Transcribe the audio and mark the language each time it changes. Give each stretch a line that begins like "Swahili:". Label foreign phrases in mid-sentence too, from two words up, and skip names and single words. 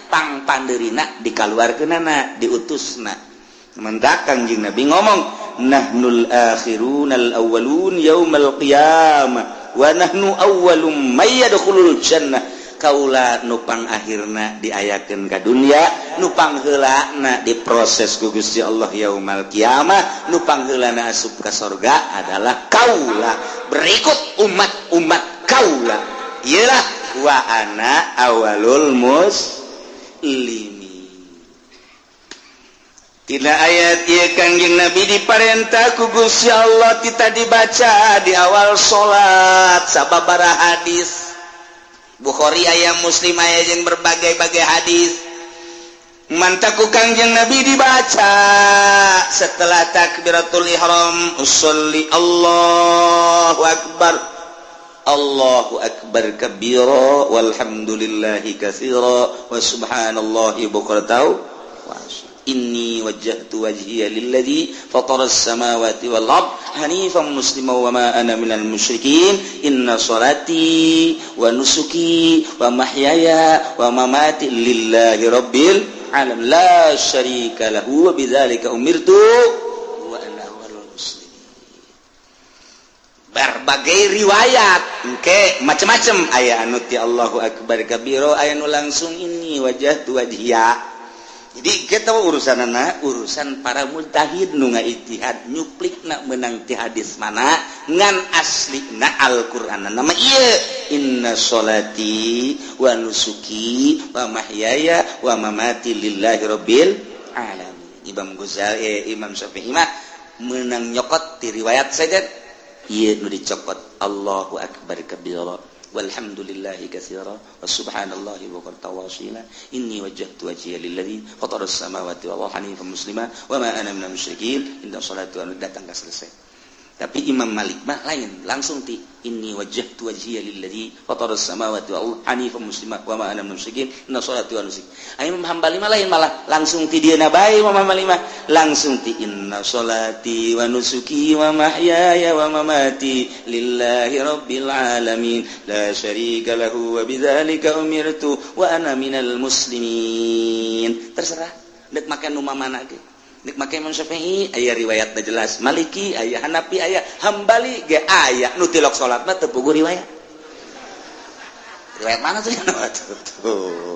Sundanese: pang panderina dikaluarkeunana diutusna mendak Kangjeng Nabi ngomong
Arabic: نحن الآخرون الأولون يوم القيامة ونحن أول من يدخل الجنة
Sundanese: kaula nu pang akhirna diayakeun ka dunya nu pang heulana diproses ku Gusti Allah
Arabic: يوم القيامة
Sundanese: nu pang heulana asup ka surga adalah kaula berikut umat kaula ialah
Arabic: وأنا أول
Sundanese: limi tina ayat ieu Kangjeng Nabi diparentah ku Gusti Allah kita dibaca di awal salat sababaraha hadis Bukhari aya Muslim aya jeung berbagai-bagai hadis mantaku Kangjeng Nabi dibaca setelah
Arabic: تكبيرة الإحرام
Sundanese: usolli
Arabic: الله أكبر كبيرا والحمد لله كثيرا وسبحان الله بكرة وإني وجهت وجهي للذي فطر السماوات والأرض حنيفا مسلما وما أنا من المشركين إن صلاتي ونسكي ومحياي ومماتي لله رب العالمين لا شريك له وبذلك أمرت وأنا أول المسلمين
Sundanese: berbagai riwayat engke macam-macam aya anu ti
Arabic: الله أكبر كبيرا
Sundanese: aya nu langsung
Arabic: إني وجهت وجهي
Sundanese: jadi kita urusanana urusan para mujtahid nu ngaijtihad nyuplikna meunang ti hadis mana ngan aslina Al-Qur'an nama ieu
Arabic: إن صلاتي و نسكي ومحياي ومماتي لله رب العالمين
Sundanese: Imam Ghazali Imam Syafi'i mah meunang nyokot ti riwayat saja ieu nu dicokot
Arabic: الله أكبر كبيرا والحمد لله كثيرا وسبحان الله ووسيلة إني وجهت وجهي للذي فطر السماوات والأرض حنيفا مسلما وما أنا من المشركين إن صلاة
Sundanese: datang ka selesai. Tapi Imam Malik mah lain, langsung ti
Arabic: إني وجهت وجهي للذي فطر السماوات والأرض حنيفا مسلما وما أنا من المشركين إن صلاة ونسكي.
Sundanese: Imam Hambali mah lain, malah langsung ti dieuna bae Imam Hambali mah langsung ti
Arabic: إن صلاتي ونسكي ومحياي ومماتي لله رب العالمين لا شريك له وبذلك أمرت وأنا من المسلمين.
Sundanese: Terserah dek makan nu mana ge. Nek make Imam Syafi'i aya riwayatna jelas, Maliki aya, Hanafi aya, Hambali ge aya nu tilok salat mah teu puguh riwayat. Riwayat mana tuh? Tuh.